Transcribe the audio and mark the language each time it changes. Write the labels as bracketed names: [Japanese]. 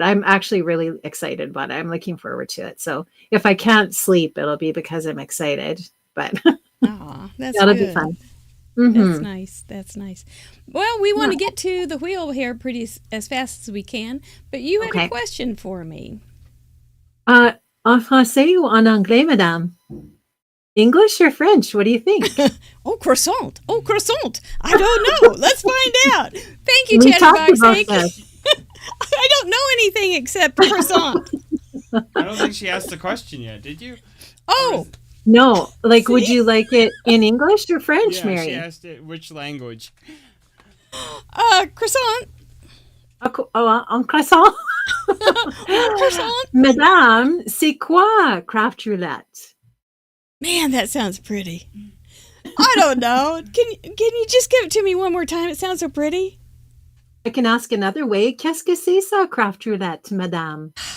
[English] I'm actually really excited about it. I'm looking forward to it. So if I can't sleep, it'll be because I'm excited. But that'll be fun. That's nice. Well, we want to get to the wheel here as fast as we can, but you had a question for me. [French] En français ou en anglais, madame? [English] English or French? What do you think? Croissant. I don't know. Let's find out. Thank you, Chatterbox. I don't know anything except croissant. I don't think she asked the question yet, did you? Oh. No, would you like it in English or French, yeah, Mary? She asked it which language. Croissant. [French] En croissant. [English] Croissant. [French] Madame, c'est quoi craft roulette? [English] Man, that sounds pretty. I don't know. Can you just give it to me one more time? It sounds so pretty. I can ask another way. [French] Qu'est-ce que c'est ça, craft roulette, madame?